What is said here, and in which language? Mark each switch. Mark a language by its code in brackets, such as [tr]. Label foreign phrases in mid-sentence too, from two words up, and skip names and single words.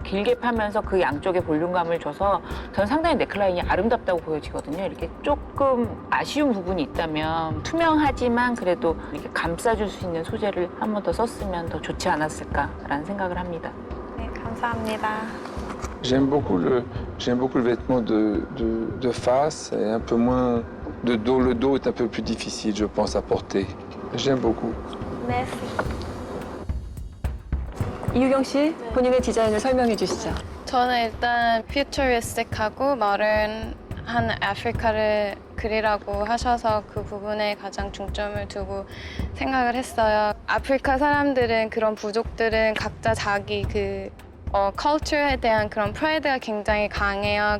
[ko] 길게 파면서 그 양쪽에 볼륨감을 줘서 저는 상당히 넥라인이 아름답다고 보여지거든요. 이렇게 조금 아쉬운 부분이 있다면 투명하지만 그래도 이렇게 감싸줄 수 있는 소재를 한 번 더 썼으면 더 좋지 않았을까라는 생각을 합니다. 네, 감사합니다. [fr] J'aime beaucoup le vêtement de face et un peu moins de dos. Le dos est un peu plus difficile, je pense, à porter. J'aime beaucoup. Merci. [ko] 이유경 씨, 본인의 디자인을 설명해 주시죠. 저는 일단 퓨처리스틱하고 모던한 아프리카를 그리라고 하셔서 그 부분에 가장 중점을 두고 생각을 했어요. 아프리카 사람들은 그런 부족들은 각자 자기 컬처에 대한 그런 프라이드가 굉장히 강해요.